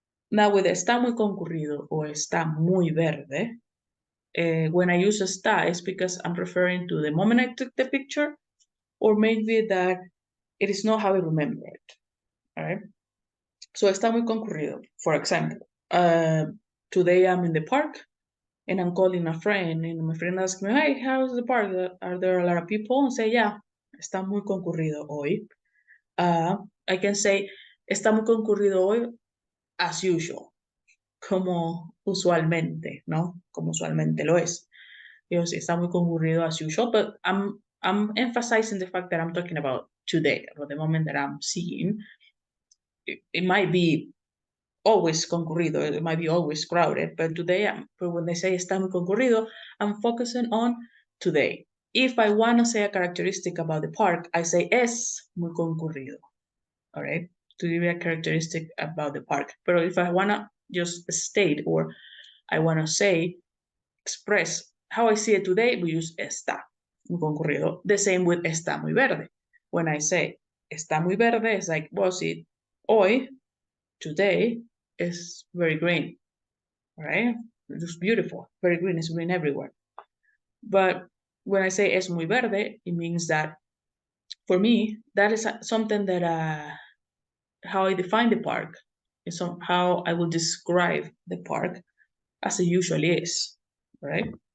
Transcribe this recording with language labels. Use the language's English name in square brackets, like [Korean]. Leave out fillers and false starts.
[English] Now with [Spanish] está muy concurrido [English] or [Spanish] está muy verde, [English] when I use está, it's because I'm referring to the moment I took the picture, or maybe that it is not how I remember it, all right? So [Spanish] está muy concurrido. [English] For example, today I'm in the park and I'm calling a friend, and my friend asks me, hey, how's the park? Are there a lot of people? And say, yeah, [Spanish] está muy concurrido hoy. [English] I can say, está muy concurrido hoy as usual, [Spanish] como usualmente, ¿no? Como usualmente lo es. Yo sí, está muy concurrido [English] as usual, but I'm emphasizing the fact that I'm talking about today, about the moment that I'm seeing. It might be always concurrido, it might be always crowded, but today, but when they say [Spanish] está muy concurrido, [English] I'm focusing on today. If I want to say a characteristic about the park, I say [Spanish] es muy concurrido, [English] all right? To give you a characteristic about the park. But if I want to just state, or I want to say, express how I see it today, we use [Spanish] está, muy concurrido. [English] The same with [Spanish] está muy verde. [English] When I say [Spanish] está muy verde, [English] it's like, was it hoy, today, is very green, right? It's beautiful, very green, it's green everywhere. But when I say [Spanish] es muy verde, [English] it means that for me, that is something that how I define the park, is how I will describe the park as it usually is, right?